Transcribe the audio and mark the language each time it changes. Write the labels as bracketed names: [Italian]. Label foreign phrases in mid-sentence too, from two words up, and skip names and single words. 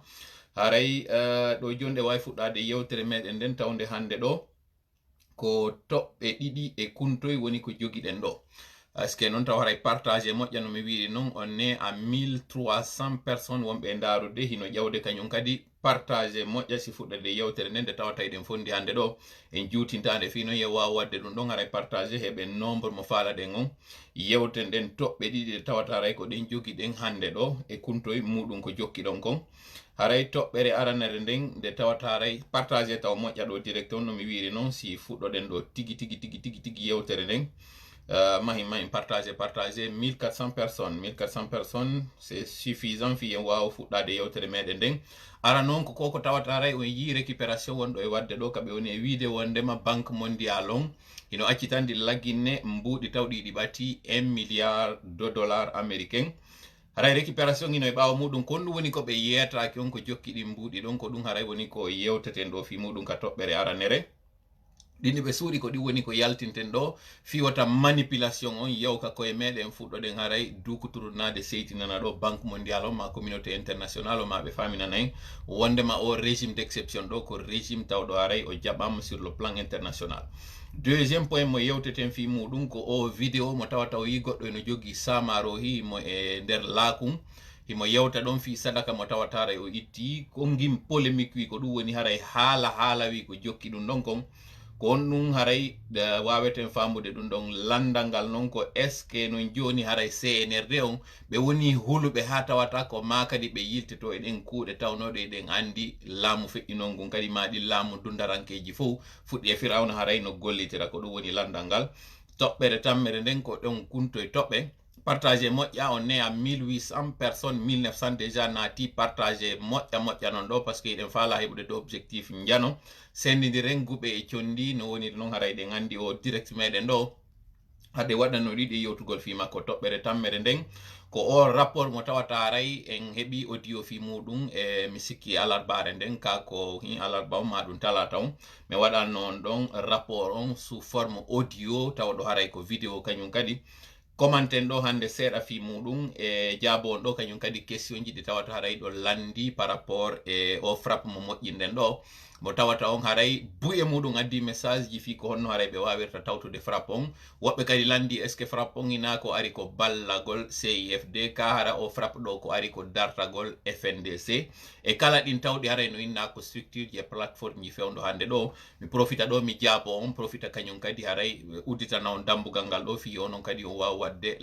[Fula] Haray ɗo jonde wawi fuɗɗade yewtere meɗen nden tawde hande ɗo ko toɓɓe ɗiɗi e kuntoy woni ko jogiɗen ɗo. [French] Est ce que [Fula] noon taw haray partage moƴƴa no mi wiri noon [French] on est à 1300 personnes [Fula] wonɓe ndarude hino ƴawde kañum kadi partage moƴƴa si fuɗɗade yewtere nden nde tawata eɗen fondi hande ɗo en juutintade fi noon ye wawa wadde ɗum ɗon haray partage heɓe nombre mo faalaɗen on yewtere nden toɓɓe ɗiɗi ɗe tawata haray ko ɗen jogiɗen hande ɗo e kuntoye muɗum ko jokkiɗon kon. Haray toɓɓere aranere nden nde tawata haray partage taw moƴƴa ɗo direct on no mi wiri noon si fuɗɗoɗen ɗo tigi yewtere nden mahin partage [French] 1400 personnes c'est suffisant [Fula] fi en wawa fuɗɗade yewtere meɗen nden ara noon ko koko tawata haray on yi récupération wonɗo e wadde ɗo kaɓe woni e wiide wondema [French] banque mondial [Fula] on hino accitandi lagginne mbuuɗi tawɗi ɗi ɓati [French] 1 milliard de dollars américain. [Fula] Haray récupération ino e ɓawa muɗum kon ɗum woni ko ɓe yeyataki on ko jokkiɗi mbuuɗi ɗon ko ɗum haray woni ko yewteten ɗo fi muɗum ka toɓɓere aranere ɗinni ɓe suuɗi ko ɗi woni ko yaltinten ɗo fiwata manipulation on yewka koye meɗen fuɗɗoɗen haray dukuturnade seytinana ɗo [French] banque mondial [Fula] o ma [French] communauté international [Fula] o ma ɓe faminana en wondema o [French] régime d' exception [Fula] ɗo ko régime tawɗo haray o jaɓama [French] sur le plan international. Deuxième point [Fula] mo yewteten fi muɗum ko o vidéo mo tawata o yi goɗɗo eno jogui samaro himo e nder laakum himo yewta ɗon fi sadaka mo tawata haray o itti ko ngim polémique wi ko ɗum woni haray haala wi ko jokki ɗum ɗon kon ko on ɗum haray waweten famude ɗum ɗon landal non ko eske non joni haray CNRD on ɓe woni huluɓe ha tawata ko ma kadi ɓe yiltito eɗen kuuɗe tawnoɗe eɗen andi laamu feƴƴinon ngun kadi maɗi laamu dundarankeji fof fuɗɗi e Firawna haray no gollitira ko ɗum woni landal ngal toɓɓere tammere nden ko ɗon kunto e toɓɓe partagé moƴƴa on ne [French] à 1800 personnes 1900 déjà [Fula] naati partagé moƴƴa non ɗo [French] parce que [Fula] eɗen faala heɓude do objectif jano sendidiren guɓe e condi no woni noon haray ɗen andi o direct meɗen ɗo hade waɗano ɗiɗi yewtugol fi makko toɓɓere tammere nden ko o rapport mo tawata haray en heɓi audio fi muɗum e mi sikki alarbare nden ka ko hin alarba on ma ɗum talata on mi waɗanno on ɗon rapport on [French] sous forme audio [Fula] tawa ɗo haray ko vidéo kañum kadi commenten ɗo hande seeɗa fi muɗum e jaabo on ɗo kañum kadi question ji ɗi tawata haray ɗo landi [French] par rapport [Fula] e o frappe mo moƴƴinden ɗo mo tawata on haray buye muɗum addi message ji fi ko honno haray ɓe wawirta tawtude frappe on woɓɓe kadi landi [French] est ce que [Fula] frappe on ina ko ari ko ballagol CIFD ka hara o frappe ɗo ko ari ko dartagol FNDC e kala ɗin tawɗi haray no inna ko structure ji e plateforme ji fewdo hande ɗo mi profita ɗo mi jaabo on profita kañum kadi haray udditana on dambugal ngal ɗo fi onon kadi on wawa wadde